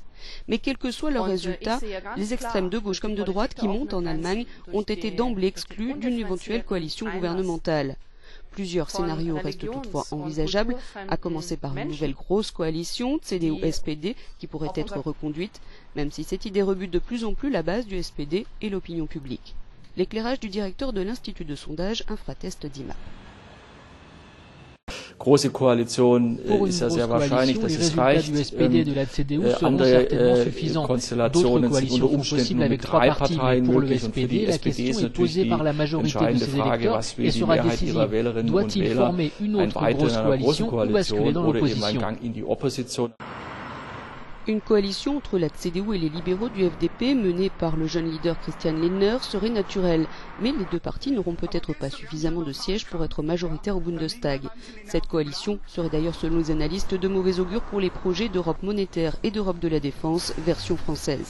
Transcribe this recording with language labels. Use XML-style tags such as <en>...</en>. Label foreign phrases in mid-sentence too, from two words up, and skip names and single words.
<fr>Mais quels que soient leurs résultats, les extrêmes de gauche comme de droite qui montent en Allemagne ont été d'emblée exclus d'une éventuelle coalition gouvernementale. Plusieurs scénarios restent toutefois envisageables, à commencer par une nouvelle grosse coalition, CDU-SPD, qui pourrait être reconduite, même si cette idée rebute de plus en plus la base du SPD et l'opinion publique. L'éclairage du directeur de l'Institut de sondage Infratest DIMA.</fr> <de>Große Koalition ist ja sehr wahrscheinlich, dass es reicht. Andere Konstellationen sind unter Umständen nur mit 3 Parteien möglich. Und für die SPD ist natürlich die entscheidende Frage, was will die Mehrheit ihrer Wählerinnen und Wähler, ein Beitritt in einer großen Koalition oder eben ein Gang in die Opposition.</de> <fr>Une coalition entre la CDU et les libéraux du FDP, menée par le jeune leader Christian Lindner, serait naturelle. Mais les deux partis n'auront peut-être pas suffisamment de sièges pour être majoritaires au Bundestag. Cette coalition serait d'ailleurs, selon les analystes, de mauvais augure pour les projets d'Europe monétaire et d'Europe de la défense, version française.</fr>